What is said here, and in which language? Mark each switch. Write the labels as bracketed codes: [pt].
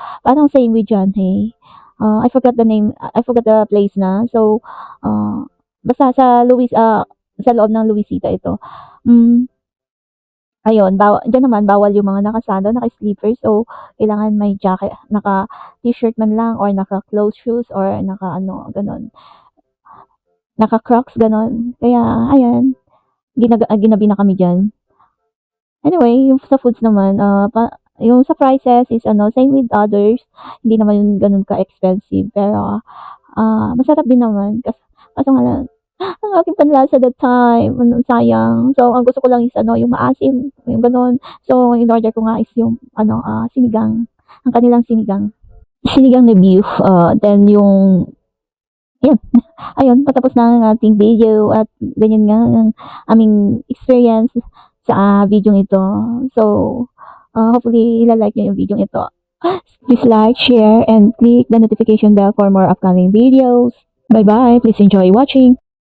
[tl] Parang [en] same with Janhay. I forgot the name, I forgot the place na. [tl] So, basta sa loob ng Luisita ito. Ayun, diyan naman bawal yung mga naka-sandal, naka-slippers. So, kailangan may jacket, naka-t-shirt man lang or naka-closed shoes or ganun. Naka-crocs, ganun. Kaya, ayan, ginabi na kami dyan. [en] Anyway, [tl] yung sa [en] foods [tl] naman, yung sa [en] prices is same with others. [tl] Hindi naman yung ganun ka-expensive. Pero, masarap din naman. Kaso nga lang, ang aking panlasa [en] that time, [tl] sayang. So, ang gusto ko lang is yung maasim, yung ganun. So, [en] in order [tl] ko nga is yung sinigang, ang kanilang sinigang na beef. Then yung yun. Ayun, patapos na ang ating video at ganyan nga ang aming experience sa video ito. So, hopefully ilalike nyo yung video ito. [en] Please like, share, and click the notification bell for more upcoming videos. Bye-bye. Please enjoy watching.